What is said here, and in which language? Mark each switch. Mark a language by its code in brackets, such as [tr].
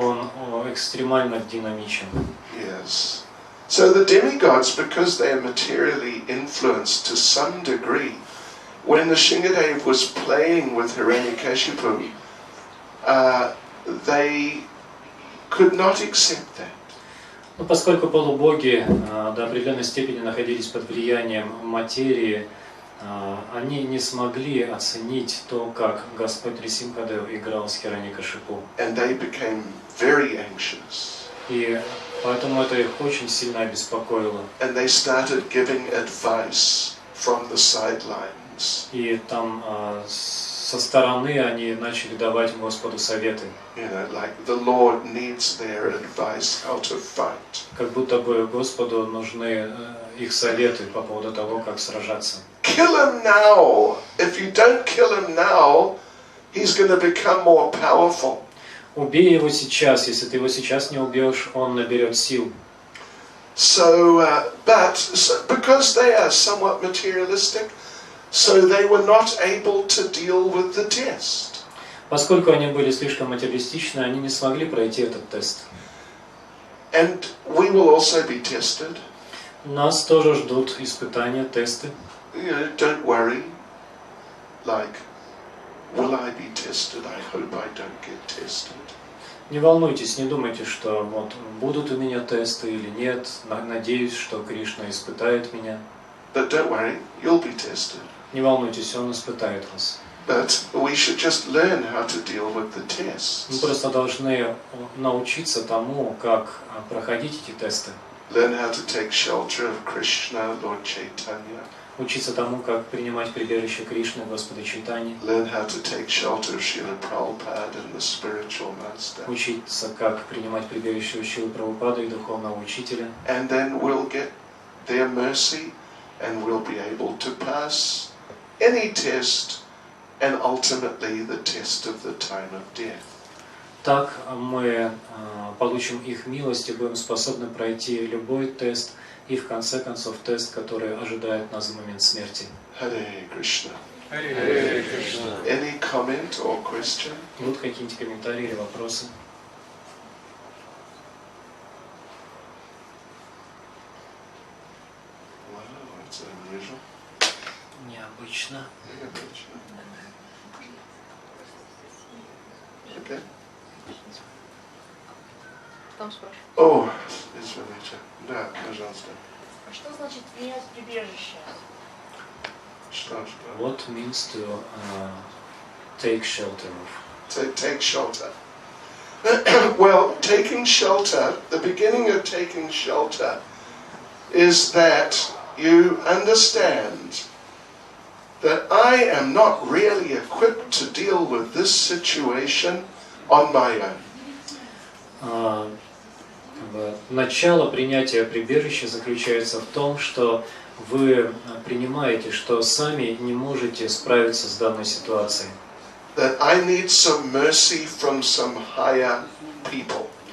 [ru] Он экстремально динамичен. [en] Yes. So the demigods, because they are materially influenced to some degree, when the Shingadev was playing with Hiranyakashipu, they could not accept that. [ru] Но поскольку полубоги до определенной степени находились под влиянием материи, они не смогли оценить то, как Господь Нрисимхадев играл с Хираньякашипу. [en] And they became very anxious. [ru] И поэтому это их очень сильно обеспокоило. [en] And they started giving advice from the sidelines. [ru] И там со стороны они начали давать Господу советы. [en] You know, like the Lord needs their advice how to fight. [ru] Как будто бы Господу нужны их советы по поводу того, как сражаться. [en] Kill him now. If you don't kill him now, he's going to become more powerful. [ru] Убей его сейчас. Если ты его сейчас не убьешь, он наберет сил. [en] So, because they are somewhat materialistic, so they were not able to deal with the test. [ru] Поскольку они были слишком материалистичны, они не смогли пройти этот тест. [en] And we will also be tested. [ru] Нас тоже ждут испытания, тесты. [en] You know, don't worry. Like, will I be tested? I hope I don't get tested. [ru] Не волнуйтесь, не думайте, что вот будут у меня тесты или нет. Надеюсь, что Кришна испытает меня. [en] But don't worry, you'll be tested. [ru] Не волнуйтесь, Он испытает вас. [en] But we should just learn how to deal with the tests. [ru] Мы просто должны научиться тому, как проходить эти тесты. [en] Learn how to take shelter of Krishna, Lord Chaitanya. [ru] Учиться тому, как принимать прибежище Кришны, Господа Чайтаньи. [en] Learn how to take shelter of Srila Prabhupada and the spiritual master. [ru] Учиться, как принимать прибежище у Шрилы Прабхупады и духовного учителя. [en] And then we'll get their mercy and we'll be able to pass any test and ultimately the test of the time of death. [ru] Так мы получим их милость и будем способны пройти любой тест и в конце концов тест, который ожидает нас в момент смерти. [en] Hare Krishna. Hare Krishna. Any comment or question? [ru] Будут какие-нибудь комментарии или вопросы? [en] Wow, that's unusual. [ru] Необычно. [en] Okay. [ru] Там спрашивают. О, извините. Да, пожалуйста. А что значит принять прибежище? Что? [en] What means to take shelter of? Take shelter. Well, taking shelter, the beginning of taking shelter is that you understand that I am not really equipped to deal with this situation on my own. [ru] Начало принятия прибежища заключается в том, что вы принимаете, что сами не можете справиться с данной ситуацией. [en] That I need some mercy from some higher people.